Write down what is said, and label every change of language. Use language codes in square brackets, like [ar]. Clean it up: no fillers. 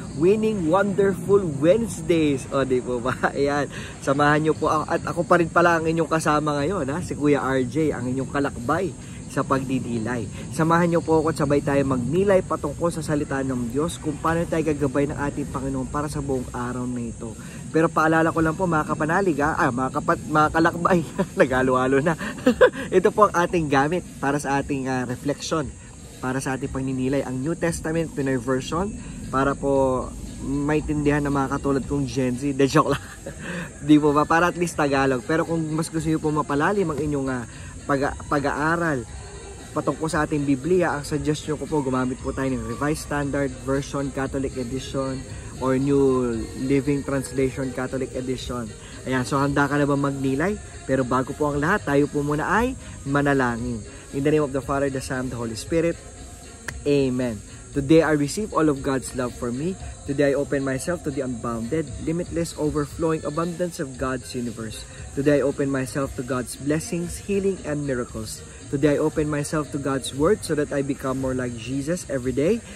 [en] Winning Wonderful Wednesdays. [tl] O, di po ba? Ayan. Samahan nyo po ako. At ako pa rin pala ang inyong kasama ngayon. Ha? Si Kuya RJ, ang inyong kalakbay sa pagdidilay. Samahan nyo po ako at sabay tayo magnilay patungkol sa salita ng Diyos kung paano tayo gagabay ng ating Panginoon para sa buong araw na ito. Pero paalala ko lang po mga kapanalig, mga kalakbay, nagalo-halo na. Ito po ang ating gamit para sa ating reflection, para sa ating pagninilay, ang New Testament Pinoy Version, para po maintindihan ng mga katulad kong Gen Z. [en] De joke lang. [tl] Di po ba? Para at least Tagalog. Pero kung mas gusto nyo po mapalalim ang inyong pag-aaral patungkol sa ating Biblia, ang suggestion ko po, gumamit po tayo ng Revised Standard Version, Catholic Edition, or New Living Translation, Catholic Edition. Ayan, so handa ka na ba magnilay? Pero bago po ang lahat, tayo po muna ay manalangin. [en] In the name of the Father, the Son, the Holy Spirit. Amen. Today I receive all of God's love for me. Today I open myself to the unbounded, limitless, overflowing abundance of God's universe. Today I open myself to God's blessings, healing, and miracles. Today I open myself to God's word so that I become more like Jesus every day.